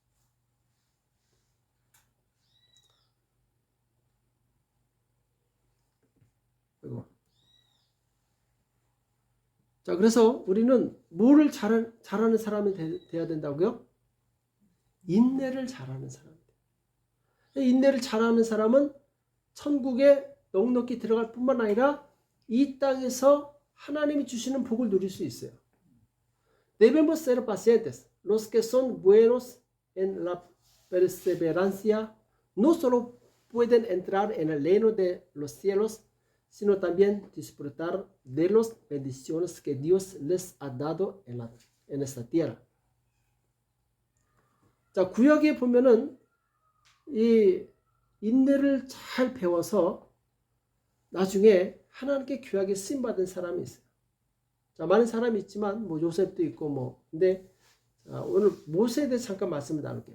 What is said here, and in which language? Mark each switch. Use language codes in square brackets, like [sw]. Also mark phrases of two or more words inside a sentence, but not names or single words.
[ko] 그리고 자, 그래서 우리는 뭐를 잘하는 사람이 돼야 된다고요? 인내를 잘하는 사람이 돼요. 인내를 잘하는 사람은 천국에 넉넉히 들어갈 뿐만 아니라 이 땅에서 하나님이 주시는 복을 누릴 수 있어요. [es] Debemos ser pacientes. Los que son buenos en la perseverancia no solo pueden entrar en el reino de los cielos, sino también disfrutar de las bendiciones que Dios les ha dado en esta tierra. [ko] 자, 구약에 보면은 이 인내를 잘 배워서 나중에 하나님께 귀하게 쓰임받은 사람이 있어요. 자, 많은 사람이 있지만 뭐 요셉도 있고 뭐. 근데 오늘 모세에 대해서 잠깐 말씀을 나눌게요.